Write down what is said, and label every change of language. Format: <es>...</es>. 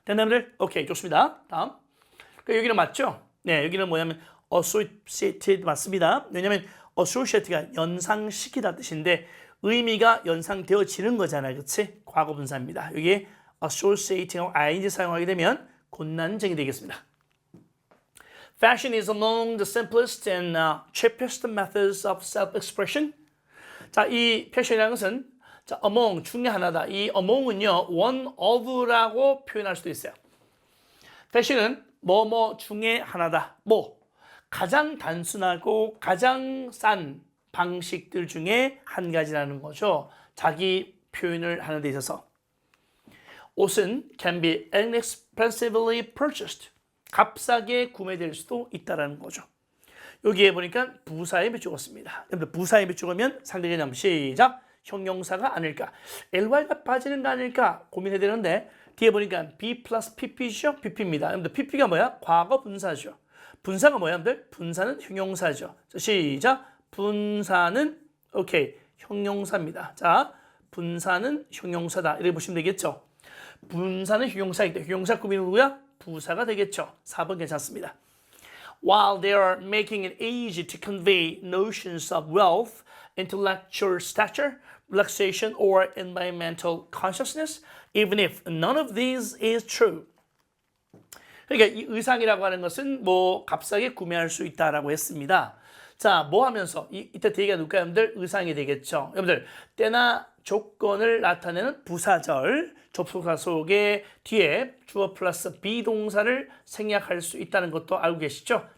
<ko>됐나요? 오케이, 좋습니다. 다음. 그러니까 여기는 맞죠? 네, 여기는 뭐냐면 associated 맞습니다. 왜냐면 associate가 연상시키다 뜻인데 의미가 연상되어지는 거잖아요. 그치? 과거 분사입니다. 여기에 associating하고 ing 사용하게 되면 곤란쟁이 되겠습니다.</ko> <en>Fashion is among the simplest and cheapest methods of self-expression.</en> <ko>자, 이 패션이라는 것은 자, among 중에 하나다. 이 among은요, one of라고 표현할 수도 있어요. 패션은 뭐뭐 중에 하나다. 뭐 가장 단순하고 가장 싼 방식들 중에 한 가지라는 거죠. 자기 표현을 하는 데 있어서. 옷은</ko> <en>can be inexpensively purchased.</en> <ko>값싸게 구매될 수도 있다는 거죠. 여기에 보니까 부사에 비추었습니다. 부사에 비추면 상대 개념 시작. 형용사가 아닐까. ly가 빠지는 거 아닐까 고민해야 되는데 뒤에 보니까 B 플러스 PP죠? PP입니다. 여러분들 PP가 뭐야? 과거 분사죠. 분사가 뭐야? 여러분들? 분사는 형용사죠. 자, 시작. 분사는 오케이 형용사입니다. 자, 분사는 형용사다. 이렇게 보시면 되겠죠. 분사는 형용사이기 때문에 형용사 꾸미는 누구야? 부사가 되겠죠. 4번 괜찮습니다.</ko> <en>While they are making it easy to convey notions of wealth, intellectual stature, relaxation, or environmental consciousness, even if none of these is true.</en> <ko>그러니까 이 의상이라고 하는 것은 뭐 값싸게 구매할 수 있다라고 했습니다. 자, 뭐 하면서 이때 대개가 누굴까요? 여러분들 의상이 되겠죠. 여러분들 때나 조건을 나타내는 부사절 접속사 속에 뒤에 주어 플러스 비동사를 생략할 수 있다는 것도 알고 계시죠?</ko>